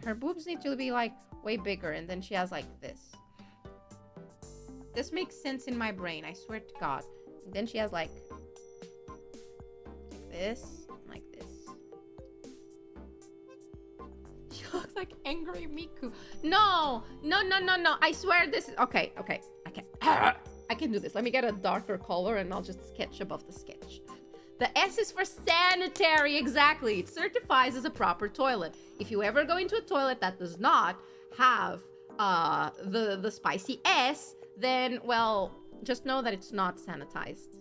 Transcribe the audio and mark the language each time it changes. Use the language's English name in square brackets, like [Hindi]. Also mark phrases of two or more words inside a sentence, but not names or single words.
[English] Her boobs need to be like way bigger, and then she has like this. This makes sense in my brain. I swear to God. And then she has like this, like this. She looks like angry Miku. No, no, no, no, no. I swear this is... Okay, okay. I can do this. Let me get a darker color and I'll just sketch above the sketch. The S is for sanitary, exactly. It certifies as a proper toilet. If you ever go into a toilet that does not have the spicy S, then, well, just know that it's not sanitized.